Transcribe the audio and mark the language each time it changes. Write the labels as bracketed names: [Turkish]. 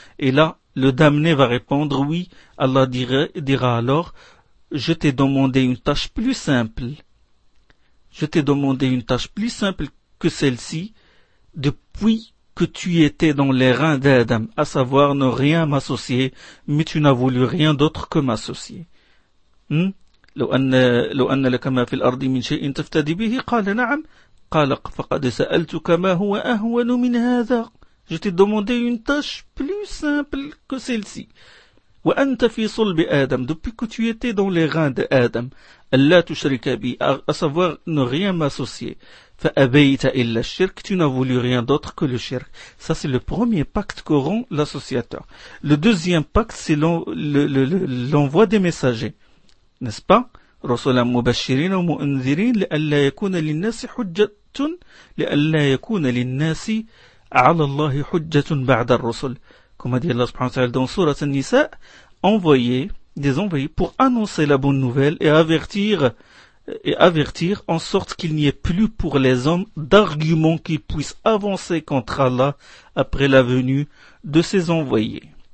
[French] Et là, le damné va répondre, oui. Allah dira alors, je t'ai demandé une tâche plus simple. Je t'ai demandé une tâche plus simple que celle-ci depuis que tu étais dans les reins d'Adam, à savoir ne rien m'associer, mais tu n'as voulu rien d'autre que m'associer. [Arabic] لو أن لك ما في الأرض من شيء تفتدي به قال نعم قال فقد سألتك ما هو أهون من هذا. [French] Je t'ai demandé une tâche plus simple que celle-ci. [Arabic] وأنت في صلب آدم, [French] depuis que tu étais dans les reins d'Adam, Allah [Arabic] تشرك بي, [French] à savoir ne rien m'associer. [Arabic] فأبيت إلا الشرك, [French] tu n'as voulu rien d'autre que le shirk. Ça, c'est le premier pacte que rend l'associateur. Le deuxième pacte, c'est l'envoi des messagers. N'est-ce pas? [Arabic] رسولا مبشرين ومنذرين لألا يكون للناس حجة لألا يكون للناس على الله حجة بعد الرسل. [French] Comme a dit Allah subhanahu wa ta'ala dans Sourate An-Nisa, envoyés pour annoncer la bonne nouvelle et avertir en sorte qu'il n'y ait plus pour les hommes d'arguments qui puissent avancer contre Allah après la venue de ses envoyés.